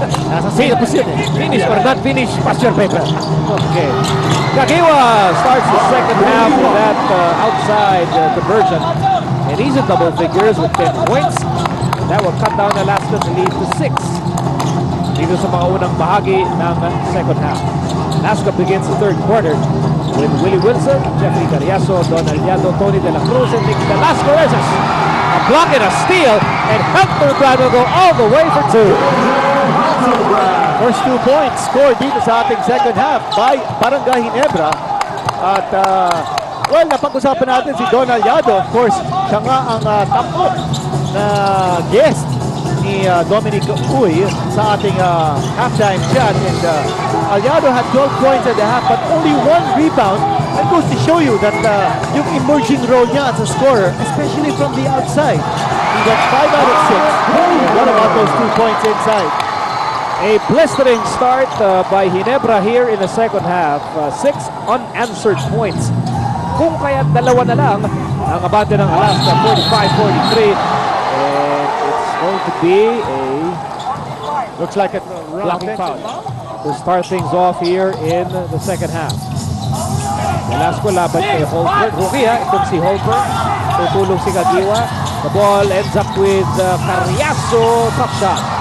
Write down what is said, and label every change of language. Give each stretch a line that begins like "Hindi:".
Filipino: Nasa same position.
English: Finish or not finish, pass your paper. Okay. Kagiwa starts the second half with that outside conversion. And he's in double figures with 10 points. And that will cut down Alaska's lead to 6.
Filipino: Dito sa mga unang bahagi ng second half.
English: Alaska begins the third quarter with Willie Wilson, Jeffrey Carriazo, Don Aliado, Tony De La Cruz, and Nick Velasco. There's a block and a steal, and Elderbrand will go all the way for 2. First 2 points scored
Filipino: dito sa ating
English: second half by Barangay Ginebra.
Filipino: At, well, napag-usapan natin si Don Aliado.
English: Of course,
Filipino: siya nga ang takot na guest ni Dominic Uy sa ating halftime chat.
English: And Aliado had 12 points at the half, but only 1 rebound. That goes to show you that yung emerging role niya as a scorer, especially from the outside. He got 5 out of 6. What about those 2 points inside? A blistering start by Ginebra here in the second half. 6 unanswered points.
Filipino: Kung kaya dalawa na lang ang abante ng Alaska, 45-43.
English: And it's going to be a Looks like a blocking foul to start things off here in the second half.
Filipino: Velasco laban kay Holford. Rookie ha, itong si Holford. Tutulong si Kagiwa.
English: The ball ends up with Carriazo. Tough shot.